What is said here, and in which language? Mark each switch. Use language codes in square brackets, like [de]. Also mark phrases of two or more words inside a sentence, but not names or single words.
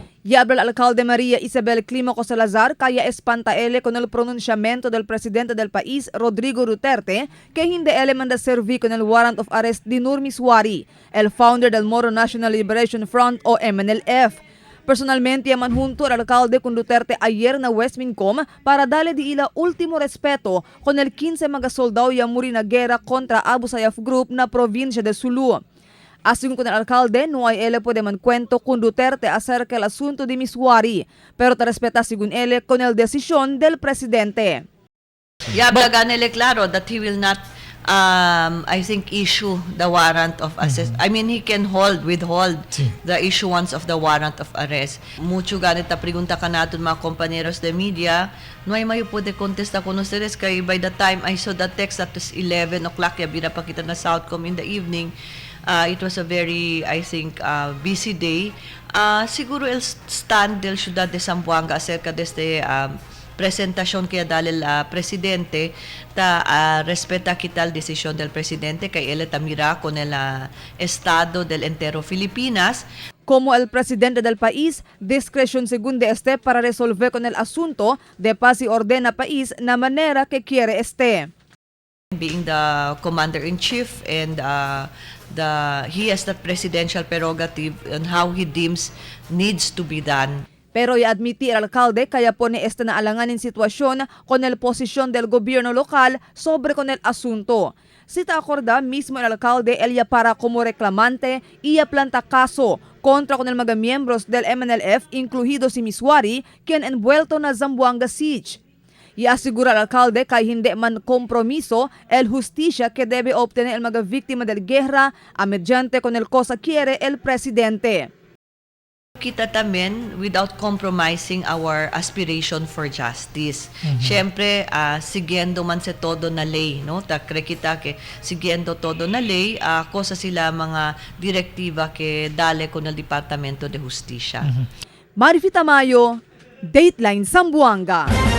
[cbk] Habla el alcalde María Isabel Climaco Salazar kaya espantaele con el pronunciamiento del presidente del país, Rodrigo Duterte, que hindi ele manda servi con el [en] warrant of arrest [cbk] de Nur Miswari, el founder del Moro National Liberation Front o MNLF. Personalmente manjunto el alcalde con Duterte ayer na West Mincom para darle di ila último respeto con el 15 mga soldado ya muri na gera contra Abu Sayyaf Group na provincia de Sulu. Ayon con el alcalde, no hay él puede mancuento con Duterte acerca del asunto de Miswari, pero te respeta según él con el decisión del presidente. Habla ganele claro [en] that he will not, I think, issue the warrant of arrest. I mean, he can withhold the issuance of the warrant of arrest. [cbk] Mucho ganita pregunta ka natin mga compañeros de media, no ay mayo puede contesta con ustedes kay [en] by the time I saw the text at 11 o'clock, [cbk] ya binapakita na Southcom [en] in the evening. It was a very, I think, busy day. [cbk] Siguro el stand del Ciudad de Zamboanga acerca de este presentación que dale el presidente, respeta kita la decisión del presidente que él tamira con el estado del entero Filipinas. Como el presidente del país, discreción según de este para resolver con el asunto de paz y orden a país na manera que quiere este. [en] Being the commander-in-chief and he has that presidential prerogative on how he deems needs to be done. [cbk] Pero i-admiti el alcalde kaya pone esta na alanganin sitwasyon con el posisyon del gobierno lokal sobre con el asunto. Sita acorda mismo el alcalde Elia para como reclamante iya planta caso contra con el mga miembros del MNLF incluido si Miswari quien envuelto na Zamboanga siege. Y asegura al alcalde que hindi man compromiso el justicia que debe obtener el mga víctima del guerra a mediante con el cosa quiere el presidente. Kita tamen [en] without compromising our aspiration for justice. [cbk] Siyempre, siguiendo man sa todo na ley, no? Takre kita ke siguiendo todo na ley, cosa sila mga direktiba ke dale con el Departamento de Justicia. Marifita Mayo, Dateline Zamboanga.